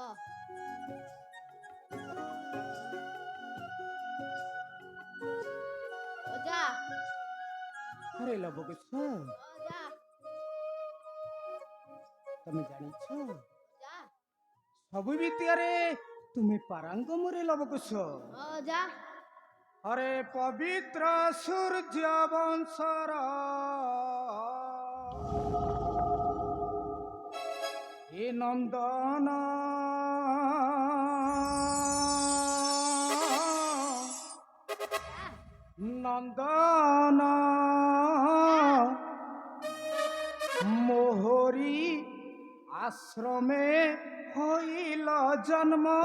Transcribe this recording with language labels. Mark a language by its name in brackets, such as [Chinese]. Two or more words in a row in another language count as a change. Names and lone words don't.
[Odia] ହଁ ଅଜା ଆରେ ଲବ କୁଶ ଅଜା ତମେ ଜାଣିଛ ଅଜା ସବୁ ବିଦ୍ୟାରେ ତୁମେ ପାରଙ୍ଗମରେ ଲବ କୁଶ। ଅଜା ଅରେ ପବିତ୍ର ସୂର୍ଯ୍ୟ ବଂଶର ହେ ନନ୍ଦନ ନନ୍ଦନ ମୋହରି ଆଶ୍ରମେ ହୋଇଲ ଜନ୍ମ।